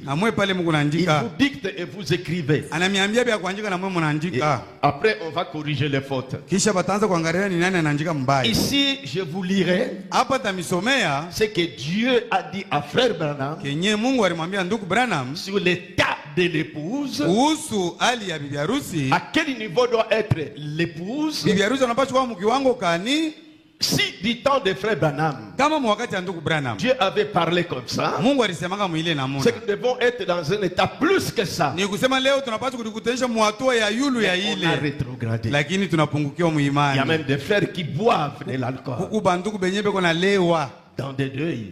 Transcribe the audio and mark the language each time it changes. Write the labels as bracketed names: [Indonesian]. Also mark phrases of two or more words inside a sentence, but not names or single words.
[French] Il vous dicte et vous écrivez. Et après, on va corriger les fautes. Ici, je vous lirai ce que Dieu a dit à frère Branham sur l'état de l'épouse. [Swahili] Kuhusu hali ya bibi harusi. [French] À quel niveau doit être l'épouse? [Swahili] Bibi harusi anapaswa kuwa mkiwango kani? [French] Si du temps de frère Branham, Dieu avait parlé comme ça, c'est que nous devons être dans un état plus que ça. On a rétrogradé. Il y a même des frères qui boivent de l'alcool dans des deuils.